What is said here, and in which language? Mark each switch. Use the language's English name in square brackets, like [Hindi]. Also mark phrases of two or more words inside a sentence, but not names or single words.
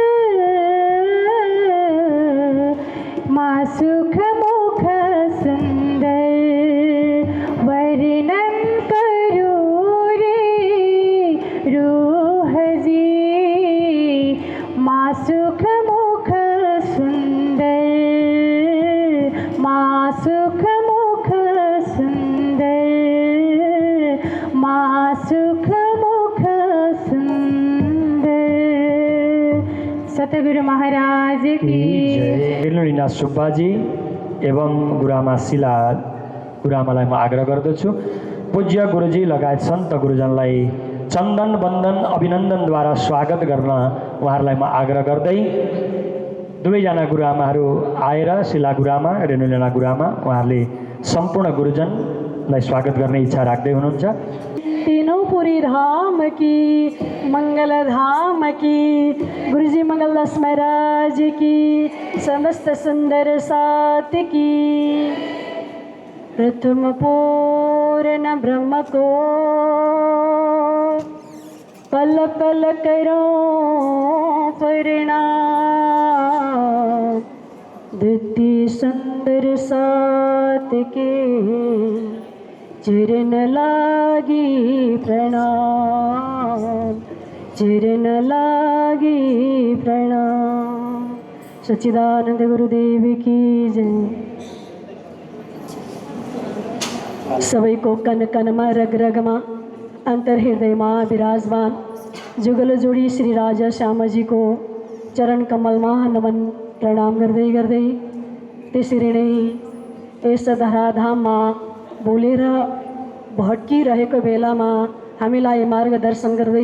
[Hindi] माँ सुख मुख सुंदर वर्णन करूँ रे रूह जी माँ सुख मुख सुंदर। माँ सुख मुख सुंदर माँ सुख मुख सुंदर। सतगुरु महाराज की [Nepali] ऋणुलीनाथ सुब्बाजी एवं गुरुआमा शिला गुरुआमालाई म आग्रह गर्दछु पूज्य गुरुजी लगायत सन्त गुरुजनलाई चन्दन बन्दन अभिनन्दनद्वारा स्वागत गर्न उहाँहरूलाई म आग्रह गर्दै दुवैजना गुरुआमाहरू आएर शिला गुरुआमा ऋणुलीना गुरुआमा उहाँहरूले सम्पूर्ण गुरुजनलाई स्वागत गर्ने इच्छा राख्दै हुनुहुन्छ। [Hindi] तीनों पुरी धाम की मंगल धाम की गुरुजी मंगलदास महाराज की समस्त सुंदर सात की। प्रथम पूर्ण ब्रह्म को पल पल करो प्रणाम। द्वितीय सुंदर सात के चरण लागी प्रणाम। चरण लागी प्रणाम। सच्चिदानंद गुरुदेव की जय। [Nepali] सबैको कन कनमा रग रगमा अंतर हृदयमा विराजमान जुगल जोडी श्री राजा श्यामजी को चरण कमलमा नमन प्रणाम गर्दै गर्दै त्यसरी नै यस धराधाममा बोलेर भट्किरहेको बेलामा हामीलाई मार्गदर्शन गर्दै